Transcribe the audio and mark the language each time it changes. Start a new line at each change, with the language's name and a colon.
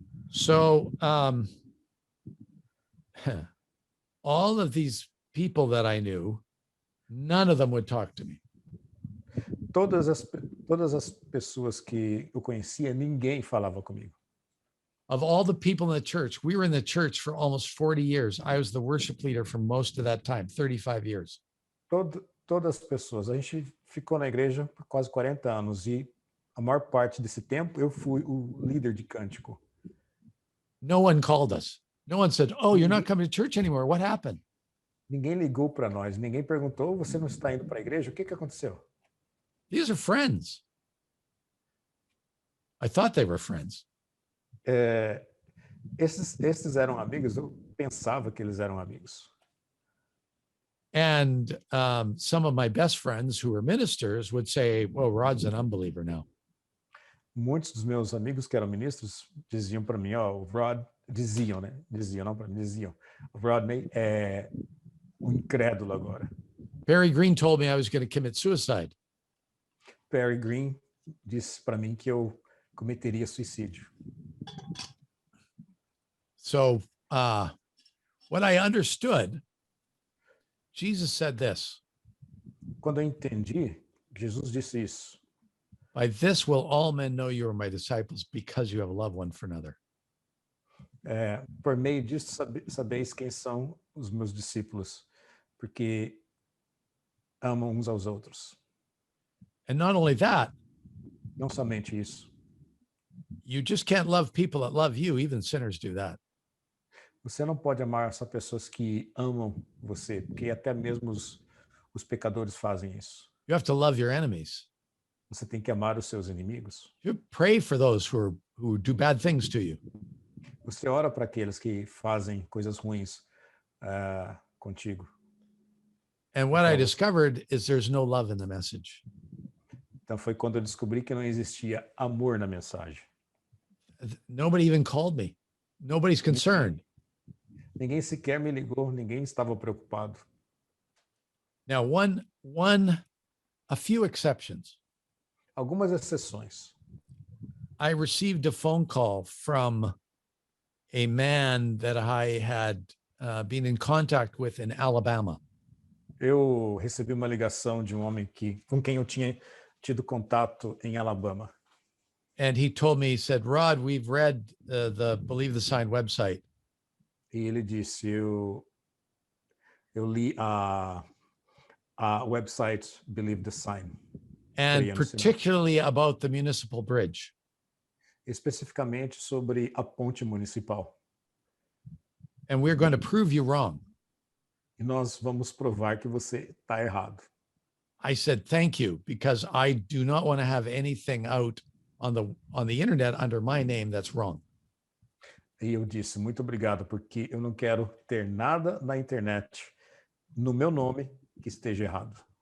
English: So, all of these people that I knew, none of them would talk to me.
Portuguese: Todas as pessoas que eu conhecia, ninguém falava comigo.
English: Of all the people in the church, we were in the church for almost 40 years. I was the worship leader for most of that time, 35 years.
Portuguese: Todas as pessoas. A gente ficou na igreja por quase 40 anos e a maior parte desse tempo eu fui o líder de cântico.
English: No one called us. No one said, "Oh, you're not coming to church anymore. What happened?"
Portuguese: Ninguém ligou para nós, ninguém perguntou, você não está indo para a igreja? O que aconteceu?
English: These are friends. I thought they were friends.
Portuguese: Esses eram amigos, eu pensava que eles eram amigos.
English: And some of my best friends who were ministers would say, "Well, Rod's an unbeliever now."
Portuguese: Muitos dos meus amigos que eram ministros diziam para mim, o Rod, diziam, né? Diziam, não para mim, diziam. O Rodney é um incrédulo agora.
English: Barry Green told me I was going to commit suicide.
Portuguese: Barry Green disse para mim que eu cometeria suicídio.
English: So, what I understood, Jesus said this.
Portuguese: Quando eu entendi, Jesus disse isso.
English: By this will all men know you are my disciples, because you have love one for another.
Portuguese: Por meio disso, sabeis quem são os meus discípulos, porque amam uns aos outros.
English: And not only that,
Portuguese: não somente isso.
English: You just can't love people that love you. Even sinners do that.
Portuguese: Você não pode amar só pessoas que amam você, porque até mesmo os pecadores fazem isso.
English: You have to love your enemies.
Portuguese: Você tem que amar os seus inimigos.
English: You pray for those who do bad things to you.
Portuguese: Você ora para aqueles que fazem coisas ruins contigo.
English: And what I discovered is there's no love in the message.
Portuguese: Então foi quando eu descobri que não existia amor na mensagem.
English: Nobody even called me. Nobody's concerned.
Portuguese: Ninguém sequer me ligou, ninguém estava preocupado.
English: Now, a few exceptions.
Portuguese: Algumas exceções.
English: I received a phone call from a man that I had been in contact with in Alabama.
Portuguese: Eu recebi uma ligação de um homem com quem eu tinha tido contato em Alabama.
English: And he told me, he said, "Rod, we've read the Believe the Sign website."
Portuguese: E ele disse, eu li a
English: website Believe the Sign. and
Portuguese: Creia no sinal.
English: particularly about the municipal bridge.
Portuguese: Especificamente sobre a ponte municipal.
English: And we're going to prove you wrong.
Portuguese: E nós vamos provar que você está errado.
English: I said, thank you, because I do not want to have anything out on the internet under my name that's wrong.
Portuguese: E eu disse, muito obrigado, porque eu não quero ter nada na internet no meu nome que esteja errado.